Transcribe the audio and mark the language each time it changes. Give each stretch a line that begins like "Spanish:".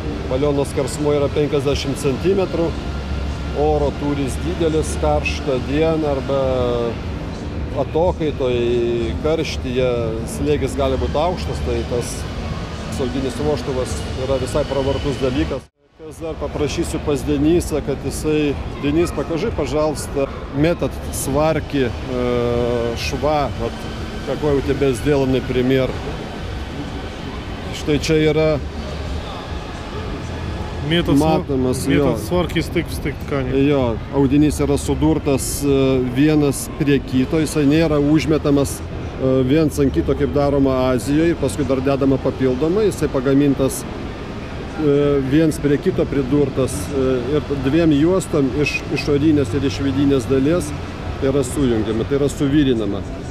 Lithuanian: Baliono skersmuo yra 50 cm, oro tūris didelis, karštą dieną arba atokaitoj, karštyje slėgis gali būti aukštas, tai tas apsauginis vožtuvas yra visai pravartus dalykas. Kas dar paprašysiu pas Denysą, kad jisai,
Russian: Денис, покажи, пожалуйста, метод сварки шва, вот какой у тебя сделанный пример.
Lithuanian: Štai čia yra matomas
Russian: metod сварки стык в стык ткани.
Lithuanian: Jo, audinys yra sudurtas vienas prie kito, jisai nėra užmetamas viens ant kito, kaip daroma Azijoje, paskui dar dedama papildomai, jisai pagamintas viens prie kito pridurtas ir dviem juostom iš išorinės ir iš vidinės dalies tai yra sujungiama, tai yra suvirinama.